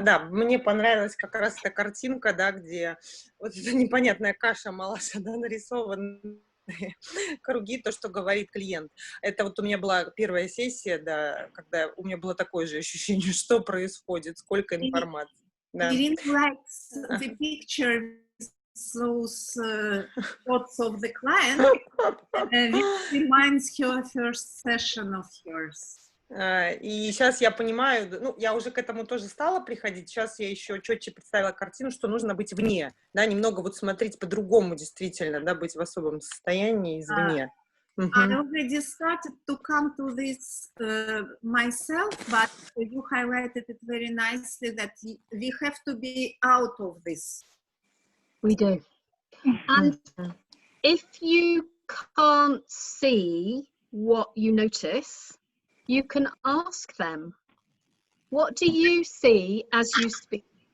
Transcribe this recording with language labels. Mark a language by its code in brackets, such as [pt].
[ru] Мне понравилась как раз эта картинка, да, где вот эта непонятная каша малаша, да, нарисованы круги, то, что говорит клиент. Это вот у меня была первая сессия, да, когда у меня было такое же ощущение, что происходит, сколько информации. Да. [en] Irina likes the picture, those thoughts of the client, which reminds her first session of yours. [ru] И сейчас я понимаю, ну, я уже к этому тоже стала приходить, сейчас я еще четче представила картину, что нужно быть вне, да, немного вот смотреть по-другому действительно, да, быть в особом состоянии извне. [en] I already started to come to this myself, but you highlighted it very nicely that we have to be out of this. We do. And if you can't see what you notice, you can ask them, what do you see as you speak?